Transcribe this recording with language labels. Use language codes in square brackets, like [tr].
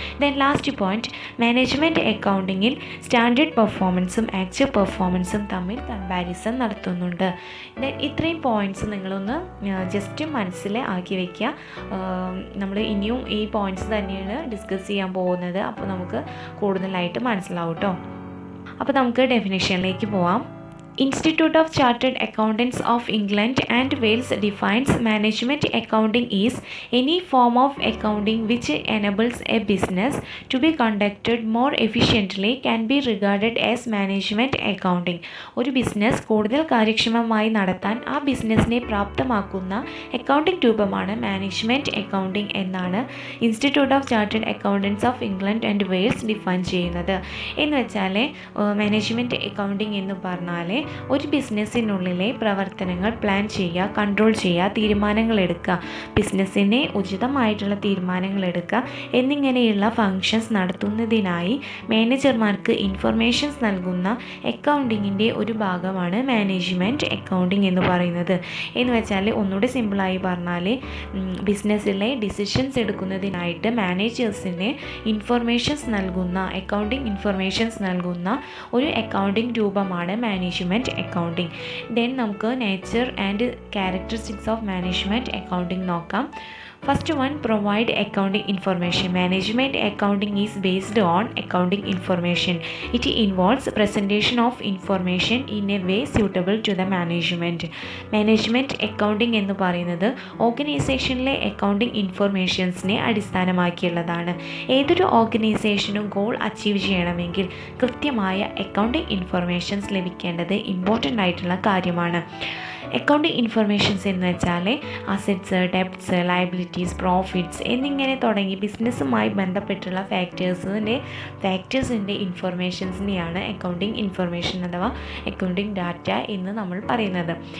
[en] then last point, [ml] management അക്കൗണ്ടിങ്ങിൽ standard പെർഫോമൻസും actual പെർഫോമൻസും തമ്മിൽ കമ്പാരിസൺ നടത്തുന്നുണ്ട്. ദെൻ ഇത്രയും പോയിൻറ്റ്സ് നിങ്ങളൊന്ന് ജസ്റ്റ് മനസ്സിൽ ആക്കി വയ്ക്കുക. നമ്മൾ ഇനിയും ഈ പോയിൻറ്റ്സ് തന്നെയാണ് ഡിസ്കസ് ചെയ്യാൻ പോകുന്നത്. അപ്പോൾ നമുക്ക് കൂടുതലായിട്ട് മനസ്സിലാവും കേട്ടോ. അപ്പോൾ നമുക്ക് ഡെഫിനിഷനിലേക്ക് പോവാം. [en] Institute of Chartered Accountants of England and Wales defines management accounting is any form of accounting which enables a business to be conducted more efficiently can be regarded as management accounting. [ml] ഒരു business കൂടുതൽ കാര്യക്ഷമമായി നടത്താൻ ആ ബിസിനസ്സിനെ പ്രാപ്തമാക്കുന്ന accounting രൂപമാണ് management accounting എന്നാണ് institute of chartered accountants of England and Wales define ചെയ്യുന്നത്. എന്ന് വെച്ചാൽ മാനേജ്മെൻറ്റ് അക്കൗണ്ടിംഗ് എന്ന് പറഞ്ഞാൽ ഒരു ബിസിനസ്സിനുള്ളിലെ പ്രവർത്തനങ്ങൾ പ്ലാൻ ചെയ്യുക, കൺട്രോൾ ചെയ്യുക, തീരുമാനങ്ങൾ എടുക്കുക, ബിസിനസ്സിനെ ഉചിതമായിട്ടുള്ള തീരുമാനങ്ങൾ എടുക്കുക എന്നിങ്ങനെയുള്ള ഫങ്ഷൻസ് നടത്തുന്നതിനായി മാനേജർമാർക്ക് ഇൻഫർമേഷൻസ് നൽകുന്ന അക്കൗണ്ടിങ്ങിൻ്റെ ഒരു ഭാഗമാണ് മാനേജ്മെൻറ്റ് അക്കൗണ്ടിങ് എന്ന് പറയുന്നത്. എന്ന് വെച്ചാൽ ഒന്നുകൂടി സിമ്പിളായി പറഞ്ഞാൽ ബിസിനസ്സിലെ ഡിസിഷൻസ് എടുക്കുന്നതിനായിട്ട് മാനേജേഴ്സിന് ഇൻഫർമേഷൻസ് നൽകുന്ന, അക്കൗണ്ടിങ് ഇൻഫർമേഷൻസ് നൽകുന്ന ഒരു അക്കൗണ്ടിങ് രൂപമാണ് മാനേജ്മെൻറ്റ് അക്കൗണ്ടിങ്. ദെൻ നമുക്ക് [en] nature and characteristics of management accounting [ml] നോക്കാം. [en] First one, provide accounting information. Management accounting is based on accounting information. It involves presentation of information in a way suitable to the management. [ml] Management accounting എന്ന് പറയുന്നത് ഓർഗനൈസേഷനിലെ accounting ഇൻഫർമേഷൻസിനെ അടിസ്ഥാനമാക്കിയുള്ളതാണ്. ഏതൊരു ഓർഗനൈസേഷനും goal achieve ചെയ്യണമെങ്കിൽ കൃത്യമായ accounting informations ലഭിക്കേണ്ടത് important ആയിട്ടുള്ള കാര്യമാണ്. അക്കൗണ്ടിങ് ഇൻഫർമേഷൻസ് എന്ന് വെച്ചാൽ അസറ്റ്സ്, ഡെപ്റ്റ്സ്, ലയബിലിറ്റീസ്, പ്രോഫിറ്റ്സ് എന്നിങ്ങനെ തുടങ്ങി ബിസിനസ്സുമായി ബന്ധപ്പെട്ടുള്ള ഫാക്ടേഴ്സിൻ്റെ ഇൻഫർമേഷൻസിനെയാണ് അക്കൗണ്ടിങ് ഇൻഫർമേഷൻ അഥവാ അക്കൗണ്ടിങ് ഡാറ്റ എന്ന് നമ്മൾ പറയുന്നത്.